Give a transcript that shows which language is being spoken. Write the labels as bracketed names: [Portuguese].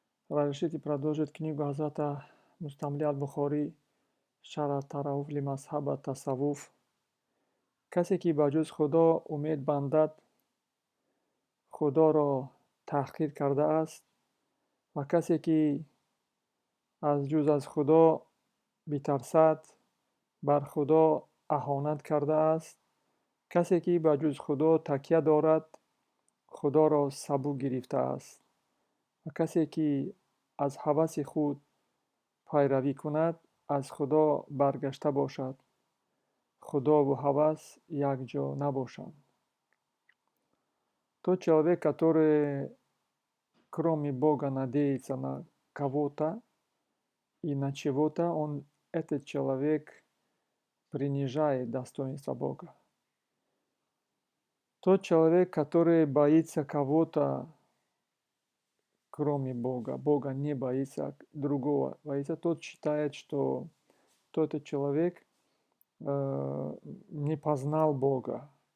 [Russian] Разрешите продолжить книгу Хазрата Мустамли аль-Бухори «Шара тарауф ли мазхаба тасаввуф». [Tajik] Касе ки ба ҷуз Худо умед бандад, Худоро таҳқир кардааст, ва касе ки аз ҷуз аз Худо битарсад, бар Худо аҳонат кардааст. Касе ки ба ҷуз Худо такя дорад, Худоро сабук гирифтааст. ва касе ки аз ҳаваси худ пайравӣ кунад, аз Худо баргашта бошад. Худову ҳавас якҷо набошанд. [Russian] Тот человек, который кроме Бога надеется на кого-то и на чего-то, этот человек принижает достоинство Бога. Тот человек, который боится кого-то, кроме Бога, Бога не боится, другого боится, тот считает, что тот человек не познал Бога.